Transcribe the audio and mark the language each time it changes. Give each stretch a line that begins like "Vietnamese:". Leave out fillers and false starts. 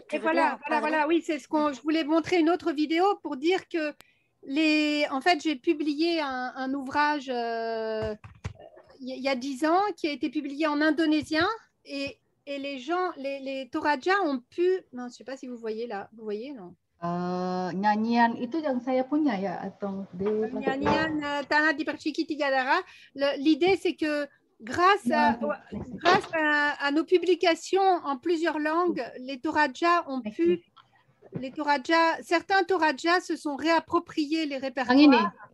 French: Voilà, oui, c'est je voulais montrer une autre vidéo pour dire que en fait, j'ai publié un ouvrage il y a 10 ans qui a été publié en indonésien et les gens, les Toraja ont pu, non, je ne sais pas si vous voyez là, vous voyez, non?
Indonesian: Nyanyian itu yang saya punya ya atau nyanyian Tanah Diperciki Tiga Darah.
French: L'idée c'est que grâce à nos publications en plusieurs langues, les Toraja ont pu, certains Toraja se sont réappropriés les répertoires.